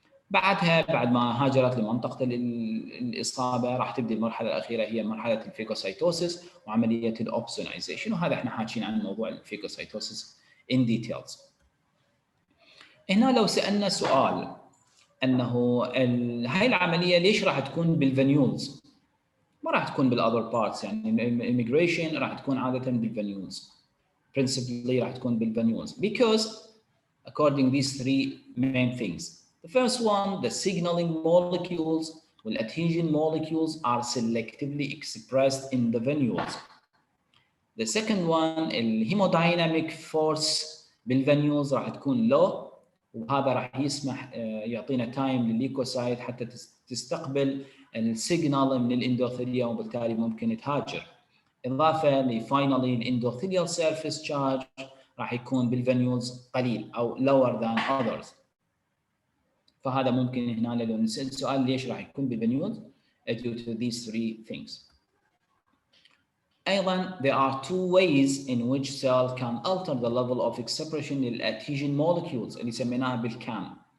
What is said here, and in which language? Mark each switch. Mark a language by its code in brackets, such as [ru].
[ar] بعدها بعد ما هاجرت لمنطقة الإصابة راح تبدأ المرحلة الأخيرة هي مرحلة الفيجوسايتوسيس وعملية الأوبسونايزيشن، وهذا احنا حاكين عن موضوع الفيجوسايتوسيس in details. هنا لو سألنا سؤال أنه هاي العملية ليش راح تكون بالفانيولز؟ ما راح تكون بالاذر بارتس، يعني الايميجريشن راح تكون عاده بالفانيولز. [en] principally [ar] راح تكون بالفانيولز [en] because according these three main things. The first one, the signaling molecules والadhesion molecules are selectively expressed in the venules. The second one, [ar] الهيمودايناميك فورس بالفانيولز راح تكون low وهذا راح يسمح يعطينا تايم للليكوسايت حتى تستقبل السيجنال من الاندوثيليوم وبالتالي ممكن تهاجر. اضافه لفاينالي الاندوثيليال سيرفيس تشارج راح يكون بالفانيولز قليل او [en] lower than others. [ar] فهذا ممكن هنا لو نسال سؤال ليش راح يكون بالفانيولز [en] due to these three things. ايضا there are two ways in which cell can alter the level of expression للadhesion molecules [ar] اللي سميناها بالكام.